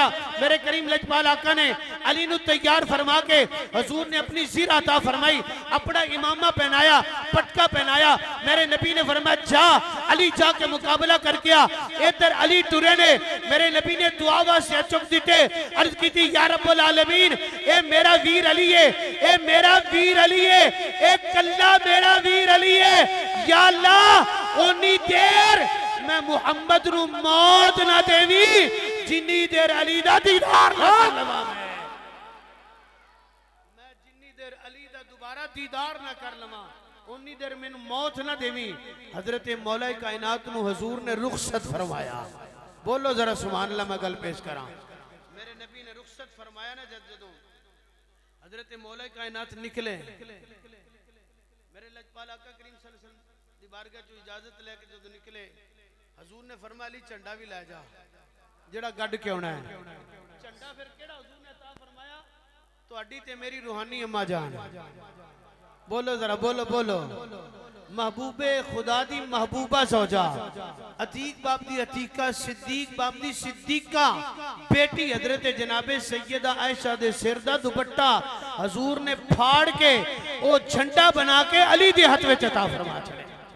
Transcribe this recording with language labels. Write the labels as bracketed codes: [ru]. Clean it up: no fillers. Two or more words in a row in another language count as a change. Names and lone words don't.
[pa] میرے کریم لجپال آقا نے علی نوں تیار فرما کے حضور نے اپنی زرہ عطا فرمائی، اپنا عمامہ پہنایا، پٹکا پہنایا. میرے نبی نے فرمایا جا علی جا کے مقابلہ کر کے آ. ادھر علی ٹرے نے میرے نبی نے دعا واسطے چک دتے. عرض کیتی سی [ar] يا رب العالمين [pa] اے میرا ویر علی اے، اے میرا ویر علی اے، اے کلا میرا ویر علی اے. یا اللہ اونی دیر میں محمد نوں موت نہ دیویں جنی دیر علی دا دیدار نہ کر لواں. میں جنی دیر علی دا دوبارہ دیدار نہ کر لواں انی دیر مینوں موت نہ دیویں. حضرت مولا کائنات نوں حضور نے رخصت فرمایا. بولو ذرا [ar] سبحان الله. [pa] میں گل پیش کراں. میرے نبی نے رخصت فرمایا نا جدوں حضرت مولا کائنات نکلے، میرے لجپال آقا کریم [ar] صلى الله عليه وسلم [pa] دی بارگاہ چوں اجازت لے کے جدوں نکلے حضور نے فرمایا علی جھنڈا وی لے جا جیہڑا گڈ کے آنا اے. جھنڈا فیر کیہڑا حضور نے عطا فرمایا تہاڈی تے میری روحانی اماں جان. بولو ذرا بولو بولو. محبوب خدا دی محبوبہ زوجہ، عتیق باپ دی عتیقہ، صدیق باپ دی صدیقہ بیٹی حضرت جناب سیدہ عائشہ دے سر دا دوپٹہ حضور نے پاڑ کے او جھنڈا بنا کے علی دے ہتھ وچ عطا فرما چھڈے.